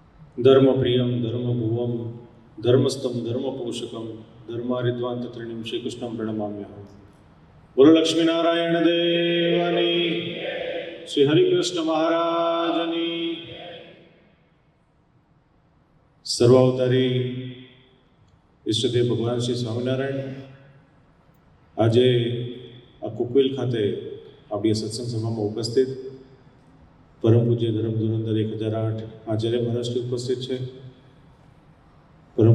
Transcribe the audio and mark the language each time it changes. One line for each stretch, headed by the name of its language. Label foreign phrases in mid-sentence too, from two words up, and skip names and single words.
Sanskrit: धर्मप्रियं धर्मभुवं धर्मस्थं धर्मपोषकं धर्मारिद्वां तत्रिणीं श्रीकृष्णं प्रणमाम्यहं।
Gujarati: બોલો લક્ષ્મીનારાયણ દેવની, શ્રી હરિકૃષ્ણ મહારાજની। सर्वावतारी ઈષ્ટદેવ ભગવાન શ્રી સ્વામિનારાયણ આજે આ કુકવેલ ખાતે આપણી સત્સંગ સભામાં ઉપસ્થિત પરમ પૂજ્ય ધર્મ ધુરંધર 1008 આચાર્ય મહારાજશ્રી ઉપસ્થિત છે, પરમ